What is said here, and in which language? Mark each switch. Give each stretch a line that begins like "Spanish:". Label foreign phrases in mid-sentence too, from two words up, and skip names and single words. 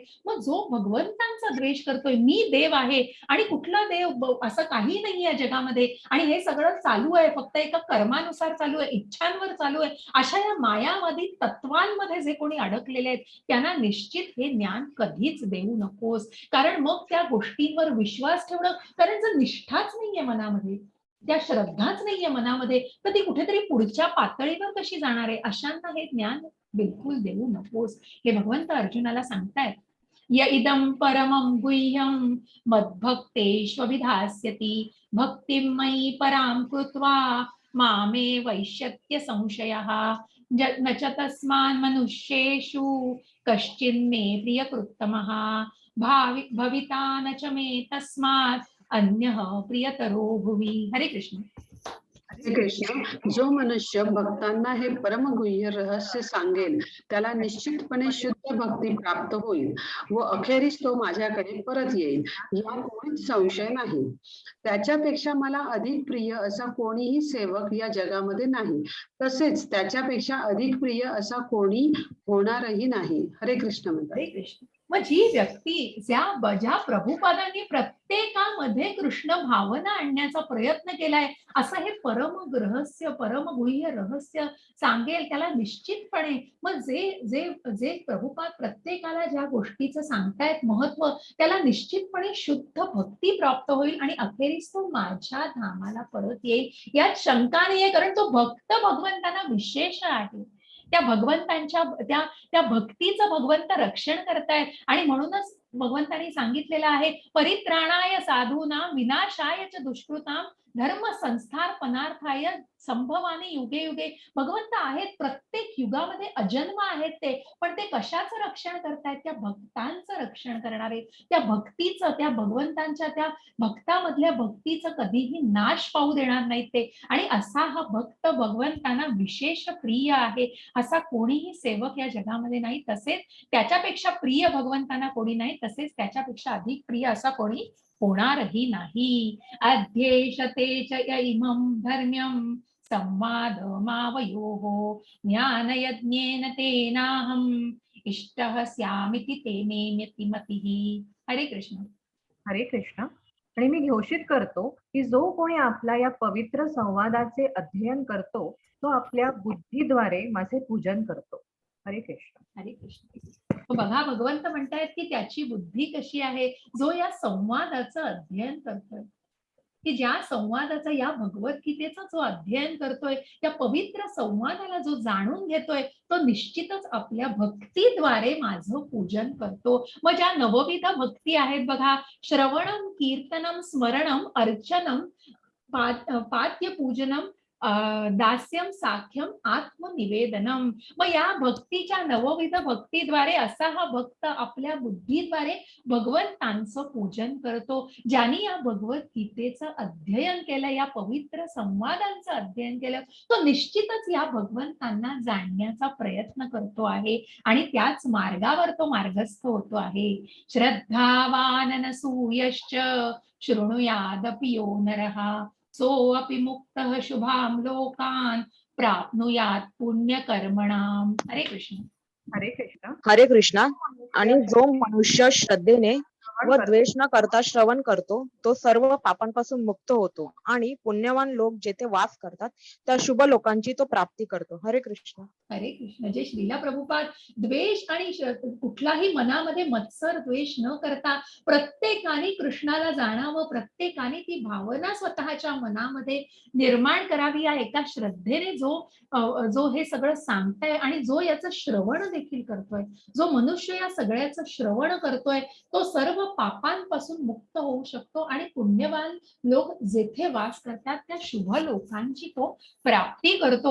Marathi: मग जो भगवंतांचा द्वेष करतोय, मी देव आहे आणि कुठला देव, असं काही नाही या जगामध्ये, आणि हे सगळं चालू आहे फक्त एका कर्मानुसार चालू आहे, इच्छांवर चालू आहे, अशा या मायावादी तत्वांमध्ये जे कोणी अडकलेले आहेत, त्यांना निश्चित हे ज्ञान कधीच देऊ नकोस. कारण मग त्या गोष्टींवर विश्वास ठेवणं, कारण जर निष्ठाच नाहीये मनामध्ये, त्या श्रद्धाच नाहीये मनामध्ये, तर ती कुठेतरी पुढच्या पातळीवर कशी जाणार आहे? अशांना हे ज्ञान बिलकुल देऊ नकोस, हे भगवंत अर्जुनाला सांगतायत.
Sanskrit: य इदं परमं गुह्यं मद्भक्तेष्वभिधास्यति भक्तिं मयि परां कृत्वा मामे वैश्यत्य संशयः न च तस्मान् मनुष्येषु कश्चिन्मे प्रियकृत्तमः भविता न च मे तस्मात् अन्यः प्रियतरो भुवि.
Marathi: हरे कृष्ण. हरे कृष्ण. जो मनुष्य भक्तांना हे परमगुह्य रहस्य सांगेल त्याला निश्चितपणे शुद्ध भक्ती प्राप्त होईल व अखेरीस तो माझ्याकडे परत येईल, यात मुळीच संशय नाही. त्याच्यापेक्षा मला अधिक प्रिय असा कोणीही सेवक या जगामध्ये नाही, तसेच त्याच्यापेक्षा अधिक प्रिय असा कोणी होणारही नाही. हरे कृष्ण म्हणतात. हरे कृष्ण. मग जी व्यक्ती ज्या प्रभुपादांनी प्रत्येकामध्ये कृष्ण भावना आणण्याचा प्रयत्न केलाय, असं हे परम रहस्य, परमगुह्य रहस्य सांगेल त्याला निश्चितपणे, मग जे जे जे प्रभुपाद प्रत्येकाला ज्या गोष्टीचं सांगतायत महत्व, त्याला निश्चितपणे शुद्ध भक्ती प्राप्त होईल आणि अखेरीस तो माझ्या धामाला परत येईल, यात शंका नाहीये. कारण तो भक्त भगवंतांना विशेष आहे. त्या भगवंतांच्या त्या भक्तीचं भगवंत रक्षण करतायत आणि म्हणूनच भगवंतांनी सांगितलेलं आहे,
Sanskrit: परित्राणाय साधूना विनाशाय च दुष्कृताम धर्म संस्थापनार्थाय संभवानी युगे युगे.
Marathi: भगवंत आहेत, प्रत्येक युगामध्ये अजन्म आहेत ते, पण ते कशाचं रक्षण करतायत? त्या भक्तांचं रक्षण करणारे, त्या भक्तीचं, त्या भगवंतांच्या त्या भक्तामधल्या भक्तीचं कधीही नाश पाहू देणार नाहीत ते. आणि असा हा भक्त भगवंतांना विशेष प्रिय आहे, असा कोणीही सेवक या जगामध्ये नाही, तसेच त्याच्यापेक्षा प्रिय भगवंतांना कोणी नाही, तसेच त्याच्यापेक्षा अधिक प्रिय असा कोणी होणारही नाही.
Sanskrit: अध्येशते च इमं धर्म्यं संवादमावयोः ज्ञानयज्ञेन तेनाहम् इष्टः स्यामिति ते मे मतिः.
Marathi: हरे कृष्ण. हरे कृष्ण. आणि मी घोषित करतो की जो कोणी आपला या पवित्र संवादाचे अध्ययन करतो तो आपल्या बुद्धीद्वारे माझे पूजन करतो. हरे कृष्ण. हरे कृष्ण. बघा, भगवंत म्हणतायत की त्याची बुद्धी कशी आहे, जो या संवादाचं अध्ययन करतोय, की ज्या संवादाचा, या भगवद्गीतेचा जो अध्ययन करतोय, त्या पवित्र संवादाला जो जाणून घेतोय, तो निश्चितच आपल्या भक्तीद्वारे माझं पूजन करतो. मग ज्या नवविध भक्ती आहेत बघा,
Sanskrit: श्रवणम, कीर्तनम, स्मरणम, अर्चनम, पाद्य पूजनम, दास्यम, साख्यम, आत्मनिवेदनम.
Marathi: मग या भक्तीच्या नवविध भक्तीद्वारे असा हा भक्त आपल्या बुद्धीद्वारे भगवंतांचं पूजन करतो. ज्यांनी या भगवद्गीतेचं अध्ययन केलं, या पवित्र संवादांचं अध्ययन केलं, तो निश्चितच या भगवंतांना जाणण्याचा प्रयत्न करतो आहे आणि त्याच मार्गावर तो मार्गस्थ होतो आहे.
Sanskrit: श्रद्धावान नसूयश्च शृणुयादपि यो नरः सोऽपि मुक्तः शुभां लोकान् प्राप्नुयात् पुण्यकर्मणाम्.
Marathi: हरे कृष्ण. हरे कृष्ण. हरे कृष्णा. आणि जो मनुष्य श्रद्धेने व द्वेष न करता श्रवण करतो तो सर्व पापांपासून मुक्त होतो आणि पुण्यवान लोक जेथे वास करतात त्या शुभ लोकांची तो प्राप्ती करतो. हरे कृष्ण. हरे कृष्ण. जे श्रीला प्रभुपाद द्वेष आणि कुठलाही मनामध्ये मत्सर द्वेष न करता प्रत्येकाने कृष्णाला जाणावं, प्रत्येकाने ती भावना स्वतःच्या मनामध्ये निर्माण करावी, या एका श्रद्धेने जो हे सगळं सांगताय आणि जो याचं श्रवण देखील करतोय, जो मनुष्य या सगळ्याचं श्रवण करतोय, तो सर्व पापांपासून मुक्त होऊ शकतो आणि पुण्यवान लोक जेथे वास करतात त्या शुभ लोकांची तो प्राप्ती करतो.